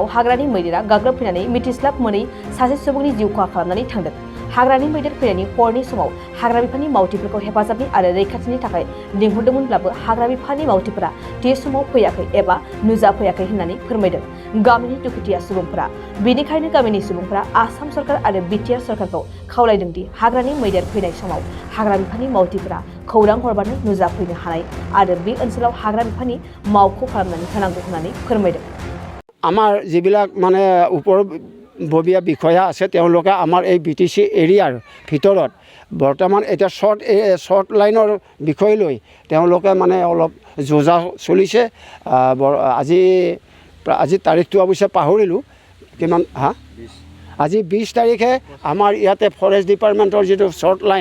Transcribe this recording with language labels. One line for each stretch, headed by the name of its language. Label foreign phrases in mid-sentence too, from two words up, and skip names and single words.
Bodo: हाग्रानि मैदेरा गाग्लोबफैनानै मिथिस्लाब मोनै सासे सुबुंनि जिउ खहा खालामनानै थांदों हाग्रानि मैदेर फैनायनि हरनि समाव हाग्रा बिफाननि मावथिफोरखौ हेफाजाबनि आरो रैखाथिनि थाखाय लिंहरदोंमोनब्लाबो हाग्रा बिफाननि मावथिफोरा थि समाव फैयाखै एबा नुजाफैयाखै होननानै फोरमायदों गामिनि दुखुथिया सुबुंफोरा बेनिखायनो गामिनि सुबुंफोरा आसाम सरकार आरो बिटिआर सरकारखौ खावलायदों दि हाग्रानि मैदेर फैनाय समाव हाग्रा बिफाननि मावथिफोरा खौरां हरबानो नुजाफैनो हानाय आरो बे ओनसोलाव हाग्रा बिफाननि मावख' खालामनानै होनांगौ होननानै फोरमायदों
Assamese: আমাৰ যিবিলাক মানে ওপৰববীয়া বিষয়া আছে তেওঁলোকে আমাৰ এই BTC এৰিয়াৰ ভিতৰত বৰ্তমান এতিয়া শ্বৰ্ট লাইনৰ বিষয় লৈ তেওঁলোকে মানে অলপ যোজা চলিছে আজি তাৰিখটো অৱশ্যে পাহৰিলোঁ কিমান আজি 20 তাৰিখে আমাৰ ইয়াতে ফৰেষ্ট ডিপাৰ্টমেণ্টৰ যিটো
English: short line